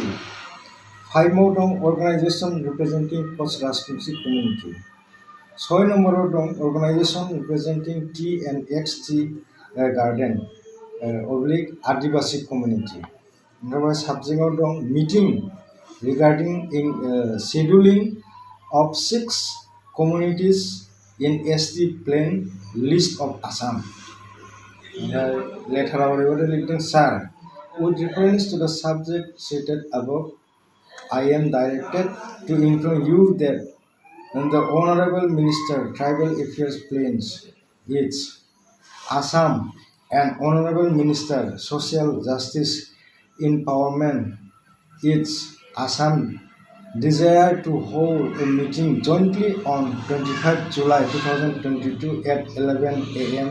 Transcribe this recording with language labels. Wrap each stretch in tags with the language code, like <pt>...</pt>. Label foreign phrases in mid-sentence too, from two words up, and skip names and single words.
<en>5</en> <brx>आव दं</brx> <en>organization representing Koch Rajbongshi community. 6 नम्बराव दं organization representing T&X tea garden Adivasi community. ओमफ्राय साबजेक्टआव दं meeting regarding scheduling of 6 communities in ST plain list of Assam. Letter of Sir, with reference to the subject stated above, I am directed to inform you that the Honorable Minister Tribal Affairs Plains is Assam and Honorable Minister Social Justice Empowerment is Assam desire to hold a meeting jointly on 25 July 2022 at 11 a.m.</en>